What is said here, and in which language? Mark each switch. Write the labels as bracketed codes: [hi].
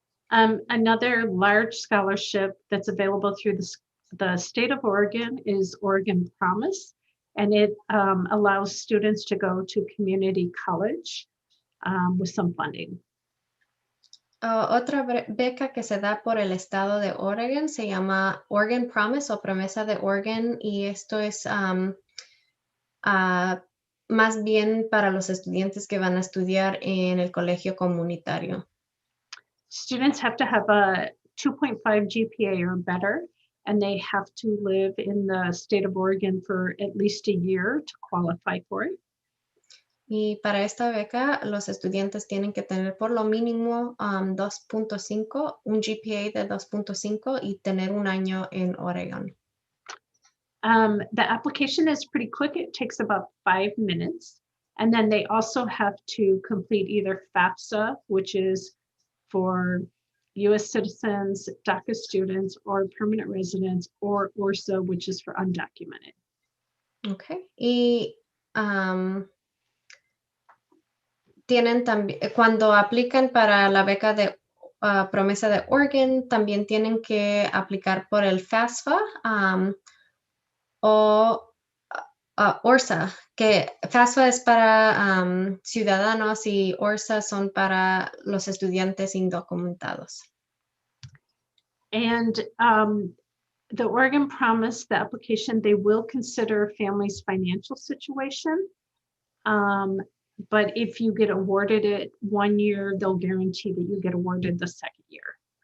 [en] Another large scholarship that's available through the state of Oregon is Oregon Promise, and it allows students to go to community college with some funding. [es] Otra beca que se da por el estado de Oregon se llama Oregon Promise o Promesa de Oregon, y esto es más bien para los estudiantes que van a estudiar en el colegio comunitario. [en] Students have to have a 2.5 GPA or better, and they have to live in the state of Oregon for at least a year to qualify for it. [es] Y para esta beca, los estudiantes tienen que tener por lo mínimo 2.5, un GPA de 2.5 y tener un año en Oregon. [en] The application is pretty quick. It takes about 5 minutes. And then they also have to complete either FAFSA, which is for US citizens, DACA students, or permanent residents, or ORSA, which is for undocumented. Okay. [es] Y tienen también, cuando aplican para la beca de Promesa de Oregon, también tienen que aplicar por el FAFSA o ORSA, que FAFSA es para ciudadanos y ORSA son para los estudiantes indocumentados. [en] And the Oregon Promise, the application, they will consider family's financial situation. But if you get awarded it 1 year, they'll guarantee that you get awarded the second year.